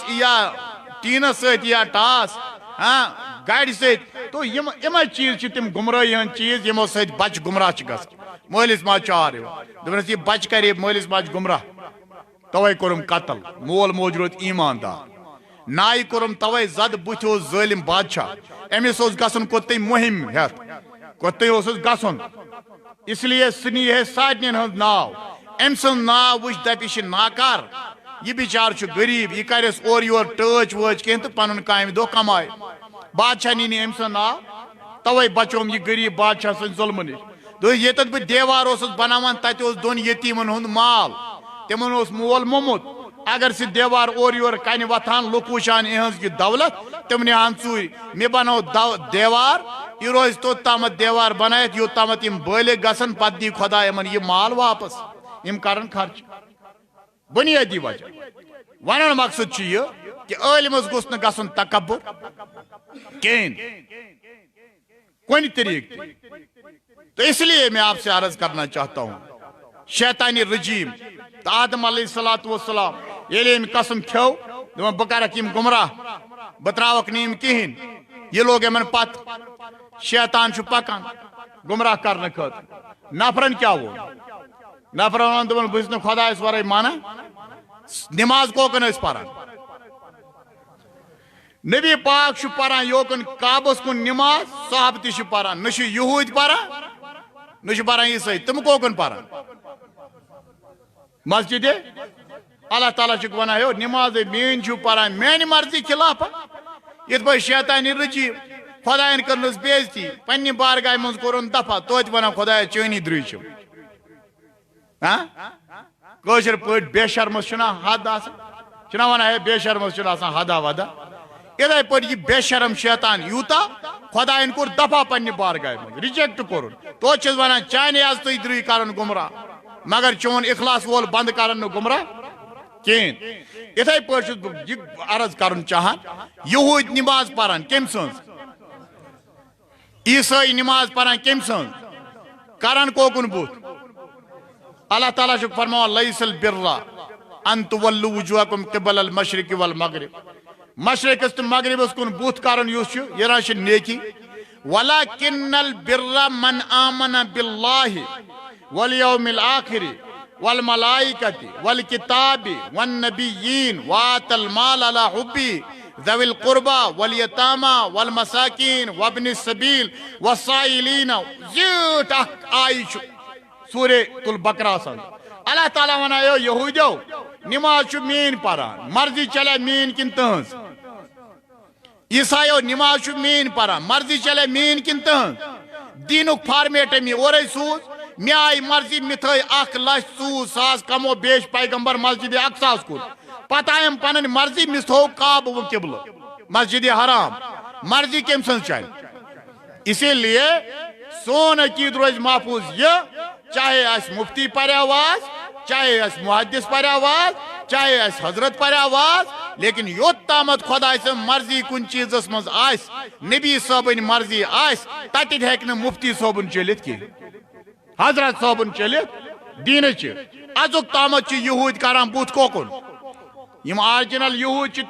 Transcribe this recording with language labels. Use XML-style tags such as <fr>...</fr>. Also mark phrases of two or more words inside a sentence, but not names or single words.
<ks>یا ٹیٖنس سۭتۍ یا ٹاس گاڑِ سۭتۍ تو یِمے چیٖز چھِ تِم گمرٲہی ہٕنٛدۍ چیٖز یِمو سۭتۍ بچہٕ گمراہ چھِ گژھان مٲلِس ماجہِ چار یِوان دوٚپنس یہِ بچہٕ کرِ مٲلِس ماجہِ گمراہ توے کوٚرُم قتل مول موج روٗد ایٖماندار نایہِ کوٚرُم توے زد بٕتھِ اوس ظٲلِم بادشاہ أمِس اوس گژھُن کوٚت تٔمۍ مُہِم ہٮ۪تھ کوٚت تٔمۍ اوسُس گژھُن</ks> <ur>اس لیے</ur> <ks>سُہ نی ہے سارنٕے ہُنٛد ناو ام سن نا وچ دپش ناکار یہ بیچار چھ غریب یہ کرس اور یور ٹچ وچ کہیں تو پنن کامہ دو کمائے بادشاہ نی ام سن نا توے بچوم یہ غریب بادشاہ سن ظلم نش دو یتت بہ دیوار اوسس بناوان تت اوس دون یتیمن ہند مال تمن اوس مول مومت اگر سے دیوار اور یور کن وتھان لوک وچھان اہنز یہ دولت تمنے ہن ژوٗرِ مے بنو دیوار یہ روز توت تامت دیوار بنائت یوت تامت یم بالغ گژھن پتہ دی خدا یمن یہ مال واپس یم کرن خرچ بنیادی وجہ ونن مقصد چھ یہ کہ عالمس گوس نہ گژھن تکبر کین کون طریق تو</ks> <ur>اس لیے میں آپ سے عرض کرنا چاہتا ہوں</ur> <ks>شیطانی رجیم تو آدم علیہ السلام ییٚلہِ أمۍ قسم کھیو دپان بہ کرکھ یم گمراہ بہ تراوکھ نہٕ یم کہین یہ لوگ یمن پت شیطان چھ پکان گمراہ کرنے خاطر نفرن کیا وہ نفرن ون دپان بہٕ چھُس نہٕ خدایس ورٲے مانان نماز کوکن ٲسۍ پران نبی پاک چھ پران یوکن کعبس کن نماز صحابہ تہ چھ پران نہ چھ یہود پران نہ چھ پران عیسائی تم کوکن پران مسجد اللہ تعالیٰ چھ ونان ہو نماز مین چھو پران میانہ مرضی خلاف یت پٲٹھۍ شیطانی رجیم خدایَن کٔرنَس بے عزتی پننہِ بارگاہ منٛز کوٚرُن دفع توتہِ ونان خدایا چٲنی درٕے چھِم کٲشِر پٲٹھۍ بے شرمس چھُنا حد آسان چھُنا ونان ہے بے شرمس چھُنہٕ آسان حدا ودا یِتھَے پٲٹھۍ یہِ بے شرم شیطان یوٗتاہ خدایَن کوٚر دفع پننہِ بارگاہ منٛز رِجیکٹ کوٚرُن توتہِ چھِس ونان چانہِ آز تُہۍ درٕے کرن گمراہ مگر چون اخلاص وول بند کرن نہٕ گمراہ کہین یِتھَے پٲٹھۍ چھُس بہٕ یہِ عرض کرُن چاہان یہوٗدۍ نماز پران کٔمۍ سٕنٛز عیسائی نماز پران کٔمۍ سٕنٛز کران کوکُن بُتھ اللہ تعالیٰ چھُ فرماوان</ks> <ar>لیس البرا ان تولوا وجوہکم قبل المشرق والمغرب</ar> <ks>مشرقس تہٕ مغربس کُن بُتھ کرُن یُس چھُ یہِ نہ چھِ نیکی</ks> <ar>ولکن البر من آمن باللہ والیوم الآخر والملائکۃ والکتاب والنبیین وآتى المال على حبه ذوی القربى والیتامى والمساکین وابن السبیل والسائلین</ar> <ks>زیٖٹھ اکھ آیہِ چھُ سورہ البقرہ آسان اللہ تعالیٰ ونان یو یہوٗدیو نماز چھُ میٲنۍ پران مرضی چلے میٲنۍ کِنہٕ تٕہنٛز عیسایو نماز چھُ میٲنۍ پران مرضی چلے میٲنۍ کِنہٕ تٕہنٛز دیٖنُک فارمیٹ مےٚ اورے سوٗز مےٚ آیہِ مرضی مےٚ تھٲے 1,00,000 کمو بیش پیغمبر مسجد اقصاس کُن پتہٕ آیم پنٕنۍ مرضی مےٚ تھوٚو کعبہٕ و قبلہٕ مسجد حرام مرضی کٔمۍ سٕنٛز چلہِ</ks> <ur>اسی لیے</ur> <ks>سون عقید روزِ محفوظ یہ چاہے اس مفتی پرِ آواز چاہے اس محدث پرِ آواز چاہے اس حضرت پرِ آواز لیکن یوت تامت خدا سٕنٛز مرضی کُنہِ چیٖزس منٛز آسہِ نبی صٲبٕنۍ مرضی آسہِ تتٮ۪تھ ہیٚکہِ نہٕ مفتی صٲبُن چلِتھ کینٛہہ حضرت صٲبُن چلِتھ دیٖنٕچہِ ازُک تامت چھِ یہوٗدۍ کران بُتھ کوکُن یم آرجنل یہوٗدۍ چھِ</ks>